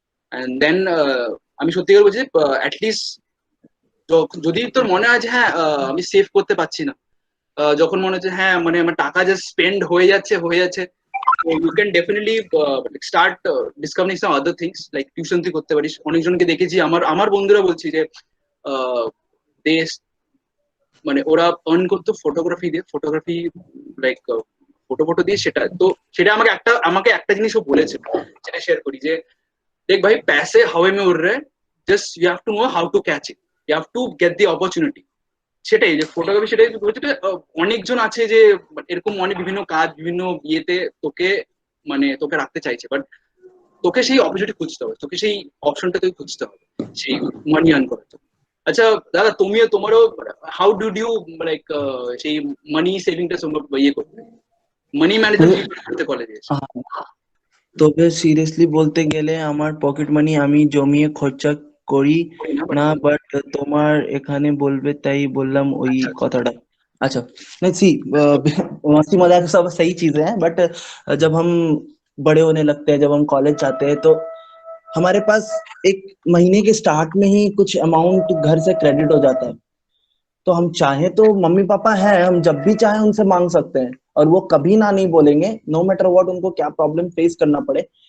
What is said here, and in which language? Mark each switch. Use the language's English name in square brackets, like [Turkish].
[Bangla] And then আমি সত্যিকার বলছি অ্যাটলিস্ট যদি তোর মনে হয় যে হ্যাঁ আমি সেভ করতে পারছি না, যখন মনে হচ্ছে হ্যাঁ মানে আমার টাকা জাস্ট স্পেন্ড হয়ে যাচ্ছে, [English] you can definitely start discovering some other things like [Bangla] tuition তুই করতে পারিস। অনেকজনকে দেখেছি আমার বন্ধুরা বলছি যে দে মানে ওরা আর্ন করতো ফটোগ্রাফি লাইক ফটো দিয়ে। সেটা আমাকে একটা জিনিসও বলেছে, যেটা শেয়ার করি যে দেখ ভাই [Hindi] पैसे हवा में उड़ रहे हैं, [English] just you have to know how to catch it, you have to get the opportunity। [Bangla] সেটাই যে ফটোগ্রাফি, সেটাই বলছি। অনেকজন আছে যে এরকম অনেক বিভিন্ন কাজ বিভিন্ন ইয়েতে তোকে রাখতে চাইছে, বাট তোকে সেই অপরচুনিটি খুঁজতে হবে, তোকে সেই অপশনটা তোকে খুঁজতে হবে সেই মানি আর্ন করার জন্য। আচ্ছা দাদা তোমারও [English] how do you like [Bangla] সেই মানি সেভিংটা ইয়ে করতে, মানি ম্যানেজমেন্ট করতে কলেজে এসে? তবে সিরিয়াসলি বলতে গেলে আমার পকেট মানি আমি জমিয়ে খরচা করি না, বাট তোমার এখানে বলবে তাই বললাম ওই কথাটা। [Hindi] अच्छा नहीं सी मस्ती मजाक सब सही चीजें हैं, बट जब हम बड़े होने लगते हैं, जब हम कॉलेज जाते हैं, तो हमारे पास एक महीने के स्टार्ट में ही कुछ अमाउंट घर से क्रेडिट हो जाता है। तो हम चाहे तो मम्मी पापा है, हम जब भी चाहे उनसे मांग सकते हैं और वो कभी ना नहीं बोलेंगे, नो मैटर व्हाट उनको क्या प्रॉब्लम फेस करना पड़े।